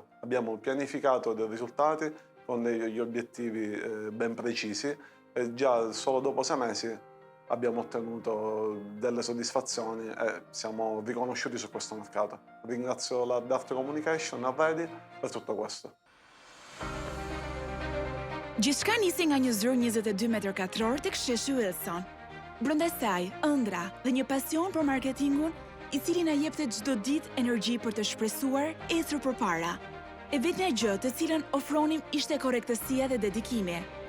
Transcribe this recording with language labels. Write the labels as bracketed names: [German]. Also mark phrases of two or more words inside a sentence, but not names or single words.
[Italian] Abbiamo pianificato dei risultati con degli obiettivi ben precisi e già solo dopo 6 mesi abbiamo ottenuto delle soddisfazioni e siamo riconosciuti su questo mercato. Ringrazio la Dart Communication e Ready per tutto questo. [Albanian] Gjithçka nisi nga një zyrë 22 metër katror tek sheshi Wilson. Brenda saj, ëndra dhe një pasion për marketingun, i cili na jepte çdo ditë energji për të shpresuar, ecur përpara. E vetmja gjë të cilën ofronim ishte korrektësia dhe dedikimi.